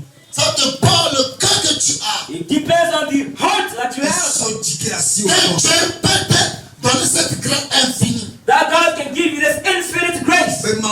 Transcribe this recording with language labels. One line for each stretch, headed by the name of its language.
French: Ça dépend le cœur que tu as.
English: It depends on the heart that you have.
French: Et Dieu peut te donner cette grâce infinie.
English: That God can give you this infinite grace.